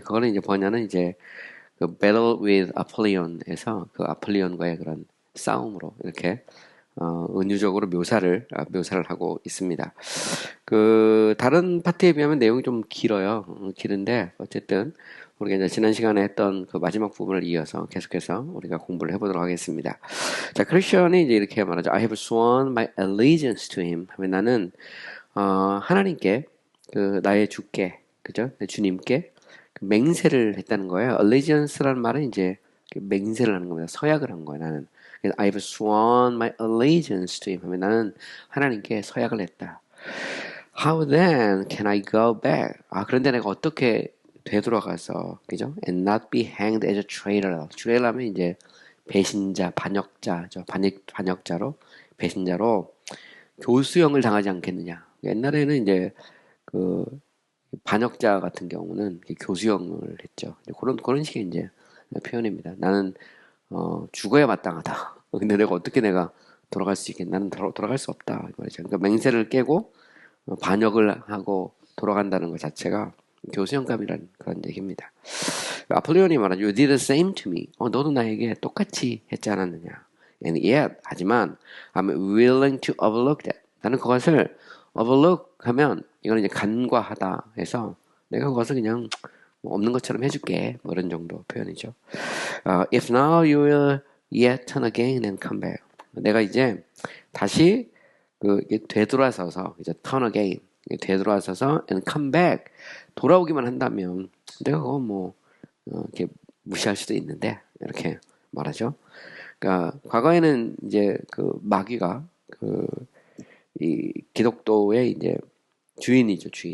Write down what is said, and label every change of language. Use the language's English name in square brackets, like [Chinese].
[Korean] 그거는 이제 번역은 이제 Battle with Apollion에서 아폴리온과의 그런 싸움으로 이렇게 은유적으로 묘사를 하고 있습니다. 다른 파트에 비하면 내용이 좀 길어요. 길은데 어쨌든 우리가 이제 지난 시간에 했던 마지막 부분을 이어서 계속해서 우리가 공부를 해보도록 하겠습니다. 자, 크리스천이 이제 이렇게 말하죠. [English] I have sworn my allegiance to him. [Korean] 하면 나는 하나님께 나의 주께, 그죠? 내 주님께 맹세를 했다는 거예요. allegiance라는 말은 이제 맹세를 하는 겁니다. 서약을 한 거예요. 나는 [English] I've sworn my allegiance to him. [Korean] 하면 나는 하나님께 서약을 했다. [English] How then can I go back? [Korean] 그런데 내가 어떻게 되돌아가서, 그죠? [English] And not be hanged as a traitor. [Korean] traitor하면 이제 배신자, 반역자죠. 반역자로, 배신자로 교수형을 당하지 않겠느냐. 옛날에는 이제 반역자 같은 경우는 교수형을 했죠. 그런 식의 이제 표현입니다. 나는 죽어야 마땅하다. 근데 내가 돌아갈 수 있겠나? 나는 돌아갈 수 없다. 말이죠. 그러니까 맹세를 깨고 반역을 하고 돌아간다는 것 자체가 교수형감이라는 그런 얘기입니다. 아폴리온이 말하죠. [English] You did the same to me. [Korean] 너도 나에게 똑같이 했지 않았느냐. [English] And yet, [Korean] 하지만 [English] I'm willing to overlook that. [Korean] 나는 그것을 overlook 하면 이거는 이제 간과하다 해서 내가 그것을 그냥 없는 것처럼 해줄게. 뭐 이런 정도 표현이죠. [English] If now you will yet turn again and come back. [Korean] 내가 이제 다시 되돌아서서 이제 [English] turn again [Korean] 되돌아서서 [English] and come back [Korean] 돌아오기만 한다면 내가 그거 이렇게 무시할 수도 있는데 이렇게 말하죠. 그러니까 과거에는 이제 마귀가 이 기독교의 이제 주인이죠.